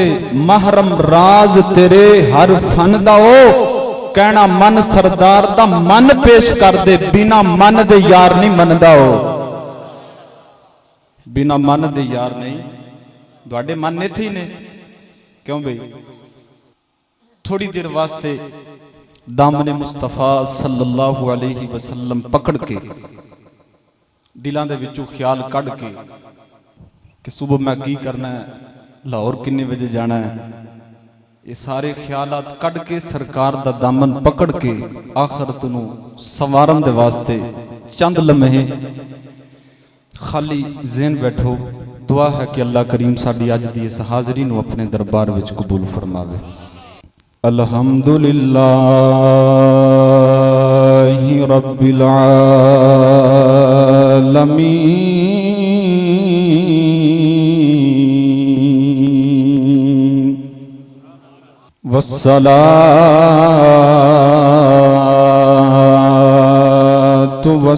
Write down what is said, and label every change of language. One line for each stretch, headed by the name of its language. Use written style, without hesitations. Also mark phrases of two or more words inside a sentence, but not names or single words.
Punjabi: محرم راز تیرے ہر فن دا او کہنا من سردار دا من پیش کر دے بنا من دے یار نہیں مندا او. بنا من دے یار نہیں. تہاڈے من ایتھے ہی نے کیوں بئی? تھوڑی دیر واسطے دامن مصطفیٰ
Arabic: صلى الله عليه وسلم
Punjabi: پکڑ کے دلوں کے وچوں خیال کڈھ کے کہ صبح میں کی کرنا ہے، لاہور کنے وجے جانا ہے، یہ سارے خیالات کڈھ کے سرکار دا دامن پکڑ کے آخرت نوں سنوارن دے واسطے چند لمحے خالی ذہن بیٹھو. دعا ہے کہ اللہ کریم ساڈی اج دی اس حاضری نوں اپنے دربار وچ قبول فرماوے.
Arabic: الحمد لله رب العالمين والصلاة